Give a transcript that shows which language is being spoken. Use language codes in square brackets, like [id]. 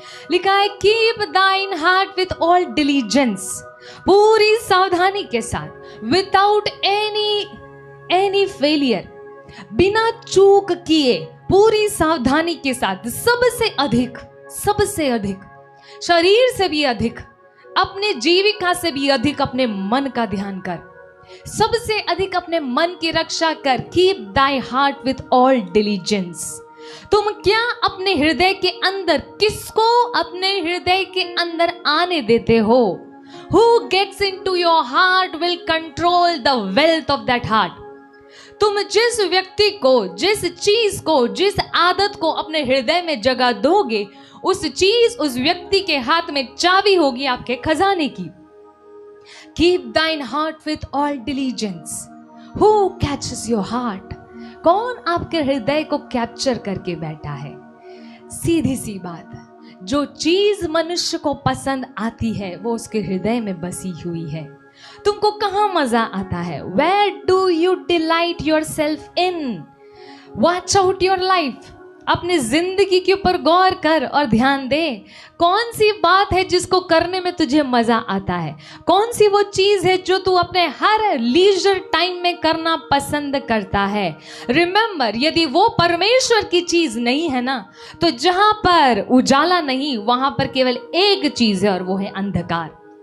[hi] लिखा है, [en] keep thine heart with all diligence, [hi] पूरी सावधानी के साथ, [en] without any failure, [hi] बिना चूक किए, पूरी सावधानी के साथ, सबसे अधिक, शरीर से भी अधिक, अपने जीविका से भी अधिक अपने मन का ध्यान कर, सबसे अधिक अपने मन की रक्षा कर। [en] Keep thy heart with all diligence. [hi] तुम क्या अपने हृदय के अंदर, किसको अपने हृदय के अंदर आने देते हो? [en] Who gets into your heart will control the wealth of that heart. [hi] तुम जिस व्यक्ति को, जिस चीज को, जिस आदत को अपने हृदय में जगह दोगे, उस चीज, उस व्यक्ति के हाथ में चाबी होगी आपके खजाने की। [en] Keep thine heart with all diligence. Who catches your heart? [hi] कौन आपके हृदय को कैप्चर करके बैठा है? सीधी सी बात, जो चीज मनुष्य को पसंद आती है वो उसके हृदय में बसी हुई है। तुमको कहाँ मजा आता है? [en] Where do you delight yourself in? Watch out your life. [hi] अपनी जिंदगी के ऊपर गौर कर और ध्यान दे। कौन सी बात है जिसको करने में तुझे मजा आता है? कौन सी वो चीज है जो तू अपने हर लीजर टाइम में करना पसंद करता है? रिमेंबर, यदि वो परमेश्वर की चीज नहीं है ना, तो जहां पर उजाला नहीं, वहां पर केवल एक चीज है और वो है अंधकार।